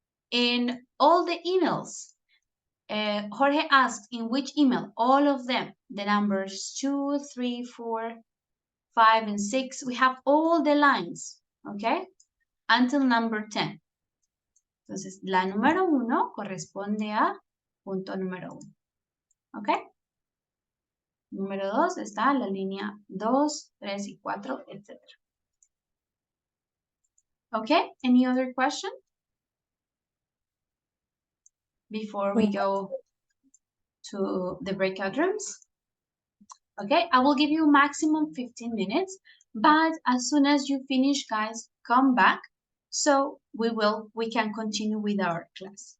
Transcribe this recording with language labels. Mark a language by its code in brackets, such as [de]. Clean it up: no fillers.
[en] In all the emails, Jorge asked in which email? All of them, the numbers 2, 3, 4, 5, and 6. We have all the lines, okay? Until number 10. [es] Entonces, la número 1 corresponde a punto número 1, ¿ok? Número 2 está la línea 2, 3 y 4, etc. [en] Okay, any other question? Before we go to the breakout rooms? Okay, I will give you maximum 15 minutes, but as soon as you finish, guys, come back so we can continue with our class.